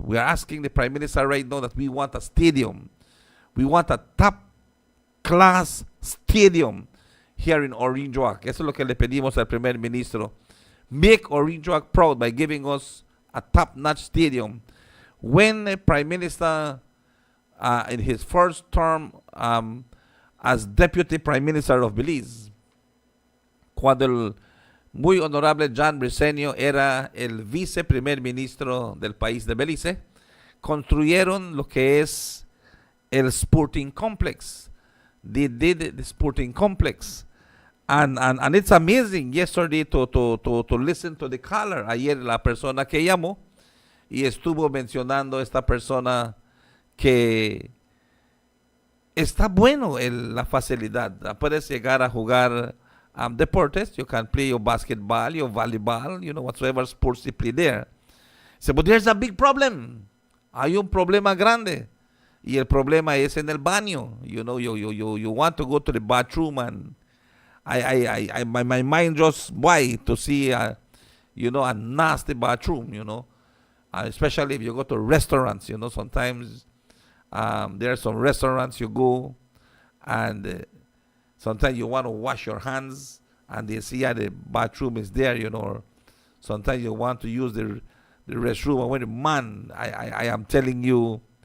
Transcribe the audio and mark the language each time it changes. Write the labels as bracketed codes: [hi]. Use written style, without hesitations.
[en] We are asking the Prime Minister right now that we want a stadium. We want a top class stadium here in Orange Walk. [es] Eso es lo que le pedimos al primer ministro. [en] Make Orange Walk proud by giving us a top-notch stadium. When the Prime Minister, in his first term as Deputy Prime Minister of Belize, [es] cuando el muy honorable John Briceño era el viceprimer ministro del país de Belice, construyeron lo que es el Sporting Complex. [en] They did the Sporting Complex. And it's amazing yesterday to listen to the caller. [es] Ayer la persona que llamó y estuvo mencionando esta persona que está bueno la facilidad. Puedes llegar a jugar deportes. [en] You can play your basketball, your volleyball, whatsoever sports you play there. So, but there's a big problem. [es] Hay un problema grande. Y el problema es en el baño. [en] You want to go to the bathroom and my mind just why to see a nasty bathroom, especially if you go to restaurants, sometimes there are some restaurants you go and sometimes you want to wash your hands and they see the bathroom is there, or sometimes you want to use the restroom and man, I am telling you,